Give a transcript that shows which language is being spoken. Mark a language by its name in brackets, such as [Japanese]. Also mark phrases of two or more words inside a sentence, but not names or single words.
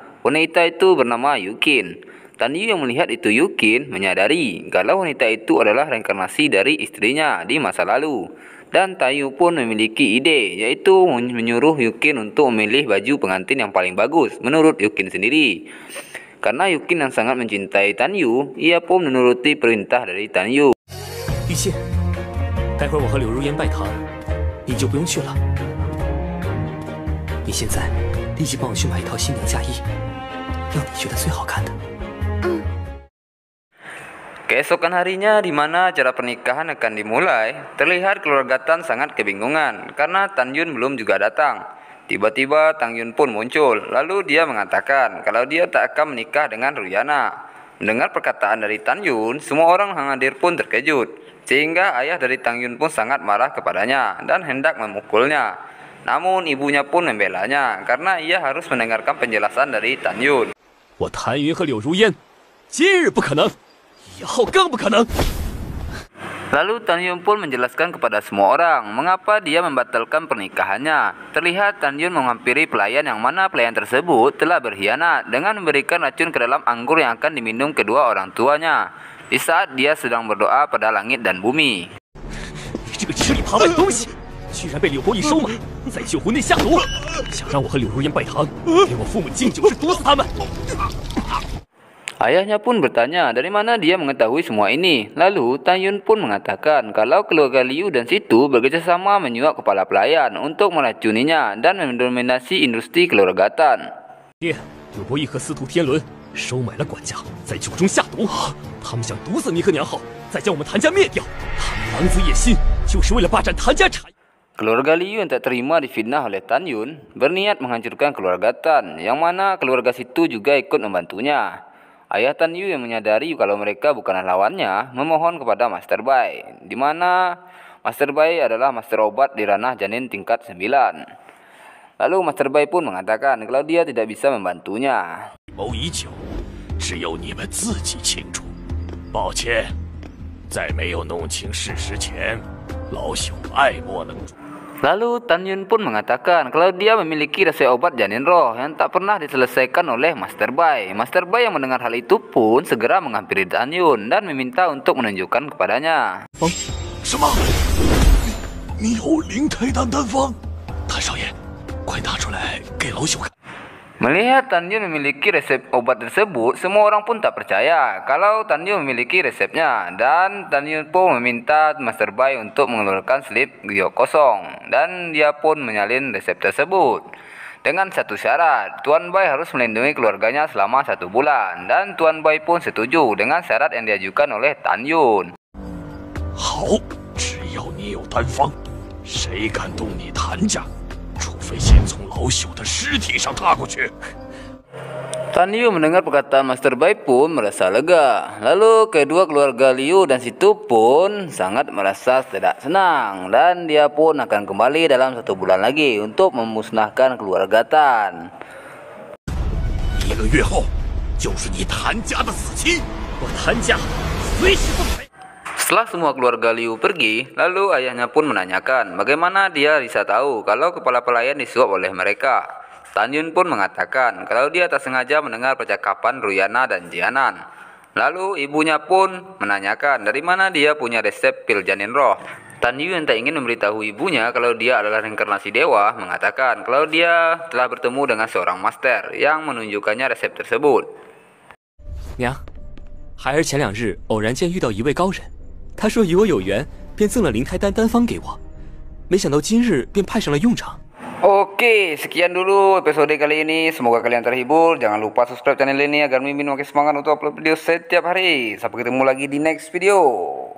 [Indonesian] Wanita itu bernama Yukin. Tan Yu yang melihat itu Yukin menyadari kalau wanita itu adalah reinkarnasi dari istrinya di masa lalu. Dan Tan Yu pun memiliki ide, yaitu menyuruh Yukin untuk memilih baju pengantin yang paling bagus menurut Yukin sendiri. Karena Yukin yang sangat mencintai Tan Yu, ia pun menuruti perintah dari Tan Yu. [Chinese] 玉谢，待会儿我和柳如烟拜堂，你就不用去了。你现在立即帮我去买一套新娘嫁衣，要你觉得最好看的。 [Indonesian] Keesokan harinya, di mana acara pernikahan akan dimulai, terlihat keluarga Tan sangat kebingungan karena Tan Yun belum juga datang. Tiba-tiba Tan Yun pun muncul, lalu dia mengatakan kalau dia tak akan menikah dengan Ruyana. Mendengar perkataan dari Tan Yun, semua orang yang hadir pun terkejut, sehingga ayah dari Tan Yun pun sangat marah kepadanya dan hendak memukulnya. Namun ibunya pun membelanya karena ia harus mendengarkan penjelasan dari Tan Yun. [Chinese] 我谭云和柳如烟，今日不可能，以后更不可能。 [Indonesian] Lalu Tan Yun pun menjelaskan kepada semua orang mengapa dia membatalkan pernikahannya. Terlihat Tan Yun menghampiri pelayan yang mana pelayan tersebut telah berkhianat dengan memberikan racun ke dalam anggur yang akan diminum kedua orang tuanya di saat dia sedang berdoa pada langit dan bumi. [Chinese] 你这个吃里扒外的东西，居然被柳伯义收买，在旧湖内下毒，想让我和柳如烟拜堂，给我父母敬酒是毒死他们。 [Indonesian] Ayahnya pun bertanya dari mana dia mengetahui semua ini. Lalu Tan Yun pun mengatakan kalau keluarga Liu dan Situ bekerjasama menyuap kepala pelayan untuk meracuninya dan mendominasi industri keluargatan. [Chinese] 爹，柳伯义和司徒天伦收买了管家，在酒中下毒，他们想毒死你和娘后，再将我们谭家灭掉。他们狼子野心，就是为了霸占谭家产业。 [Indonesian] Keluarga Liu yang tak terima difitnah oleh Tan Yun berniat menghancurkan keluarga Tan, yang mana keluarga Situ juga ikut membantunya. Ayah Tan Yu yang menyadari kalau mereka bukanlah lawannya, memohon kepada Master Bai, di mana Master Bai adalah master obat di ranah janin tingkat 9. Lalu Master Bai pun mengatakan kalau dia tidak bisa membantunya. [Chinese] 谋已久，只有你们自己清楚。抱歉，在没有弄清事实前，老朽爱莫能助。 [Indonesian] Lalu Tan Yun pun mengatakan kalau dia memiliki resep obat janin roh yang tak pernah diselesaikan oleh Master Bai. Master Bai yang mendengar hal itu pun segera menghampiri Tan Yun dan meminta untuk menunjukkan kepadanya. [Chinese] 什么？你有灵胎丹丹方？谭少爷，快拿出来给老朽看。 [Indonesian] Melihat Tan Yun memiliki resep obat tersebut, semua orang pun tak percaya kalau Tan Yun memiliki resepnya. Dan Tan Yun pun meminta Master Bai untuk mengeluarkan slip giok kosong. Dan dia pun menyalin resep tersebut. Dengan satu syarat, Tuan Bai harus melindungi keluarganya selama 1 bulan. Dan Tuan Bai pun setuju dengan syarat yang diajukan oleh Tan Yun. [Chinese] 好，只要你有丹方，谁敢动你谭家？除非先从老朽的尸体上踏过去。 [Indonesian] Tan Yu mendengar perkataan Master Bai pun merasa lega. Lalu kedua keluarga Liu dan Situ pun sangat merasa tidak senang. Dan dia pun akan kembali dalam 1 bulan lagi untuk memusnahkan keluarga Tan. [Chinese] 1 个月后，就是你谭家的死期，我谭家随时奉陪。 [Indonesian] Setelah semua keluarga Liu pergi, lalu ayahnya pun menanyakan bagaimana dia bisa tahu kalau kepala pelayan disuap oleh mereka. Tan Yun pun mengatakan kalau dia tak sengaja mendengar percakapan Ruyana dan Jianan. Lalu ibunya pun menanyakan dari mana dia punya resep pil janin roh. Tan Yu yang tak ingin memberitahu ibunya kalau dia adalah reinkarnasi dewa, mengatakan kalau dia telah bertemu dengan seorang master yang menunjukkannya resep tersebut. [Chinese] 娘，孩儿前2日偶然间遇到一位高人。他说与我有缘，便赠了灵胎丹丹方给我，没想到今日便派上了用场。 [Indonesian] Oke, sekian dulu episode kali ini. Semoga kalian terhibur. Jangan lupa subscribe channel ini agar Mimin makin semangat untuk upload video setiap hari. Sampai ketemu lagi di [English] next video.